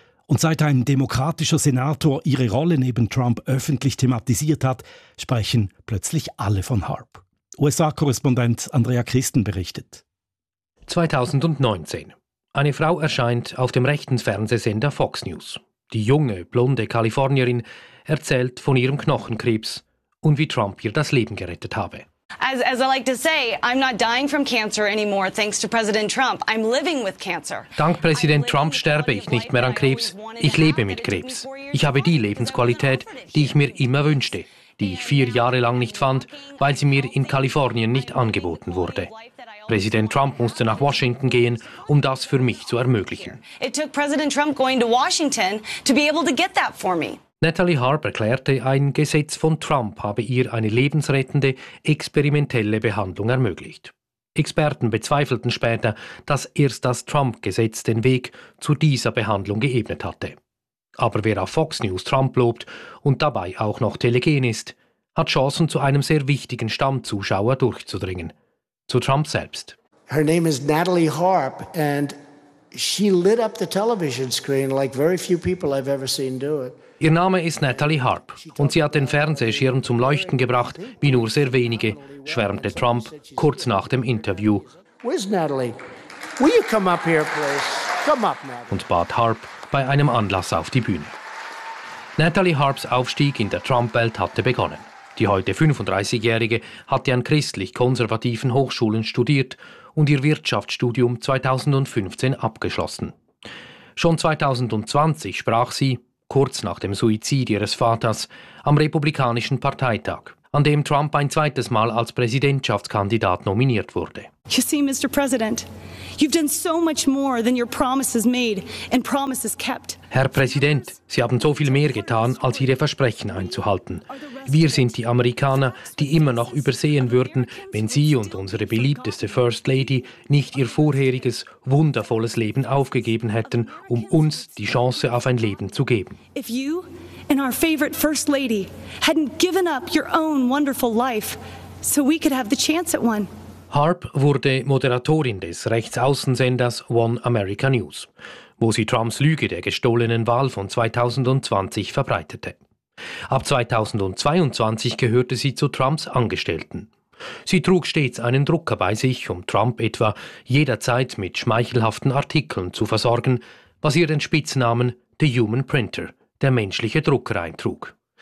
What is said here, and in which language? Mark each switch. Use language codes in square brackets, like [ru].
[de] Und seit ein demokratischer Senator ihre Rolle neben Trump öffentlich thematisiert hat, sprechen plötzlich alle von Harp. USA-Korrespondent Andrea Christen berichtet. 2019. Eine Frau erscheint auf dem rechten Fernsehsender Fox News. Die junge, blonde Kalifornierin erzählt von ihrem Knochenkrebs und wie Trump ihr das Leben gerettet habe. [en] As I like to say, I'm not dying from cancer anymore, thanks to President Trump. I'm living with cancer. [de] Dank Präsident Trump sterbe ich nicht mehr an Krebs. Ich lebe mit Krebs. Ich habe die Lebensqualität, die ich mir immer wünschte, die ich 4 Jahre lang nicht fand, weil sie mir in Kalifornien nicht angeboten wurde. Präsident Trump musste nach Washington gehen, um das für mich zu ermöglichen. [en] It took President Trump going to Washington to be able to get that for me. [de] Natalie Harp erklärte, ein Gesetz von Trump habe ihr eine lebensrettende, experimentelle Behandlung ermöglicht. Experten bezweifelten später, dass erst das Trump-Gesetz den Weg zu dieser Behandlung geebnet hatte. Aber wer auf Fox News Trump lobt und dabei auch noch telegen ist, hat Chancen, zu einem sehr wichtigen Stammzuschauer durchzudringen. Zu Trump selbst. [en] Her name is Natalie Harp and she lit up the television screen like very few people I've ever seen do it. [de] Ihr Name ist Natalie Harp und sie hat den Fernsehschirm zum Leuchten gebracht, wie nur sehr wenige, schwärmte Trump kurz nach dem Interview. [en] Where's Natalie? Will you come up here, please? Come up, Natalie. [de] Und bat Harp bei einem Anlass auf die Bühne. Natalie Harps Aufstieg in der Trump-Welt hatte begonnen. Die heute 35-Jährige hatte an christlich-konservativen Hochschulen studiert und ihr Wirtschaftsstudium 2015 abgeschlossen. Schon 2020 sprach sie, kurz nach dem Suizid ihres Vaters, am Republikanischen Parteitag. an dem Trump ein zweites Mal als Präsidentschaftskandidat nominiert wurde. [en] You see, Mr. President, you've done so much more than your promises made and promises kept. [de] Herr Präsident, Sie haben so viel mehr getan, als Ihre Versprechen einzuhalten. Wir sind die Amerikaner, die immer noch übersehen würden, wenn Sie und unsere beliebteste First Lady nicht Ihr vorheriges, wundervolles Leben aufgegeben hätten, um uns die Chance auf ein Leben zu geben. [en] If you and our favorite First Lady hadn't given up your own wonderful life, so we could have the chance at one. [de] Harp wurde Moderatorin des Rechtsaußensenders One America News, wo sie Trumps Lüge der gestohlenen Wahl von 2020 verbreitete. Ab 2022 gehörte sie zu Trumps Angestellten. Sie trug stets einen Drucker bei sich, um Trump etwa jederzeit mit schmeichelhaften Artikeln zu versorgen, was ihr den Spitznamen «The Human Printer», der menschliche Drucker, eintrug.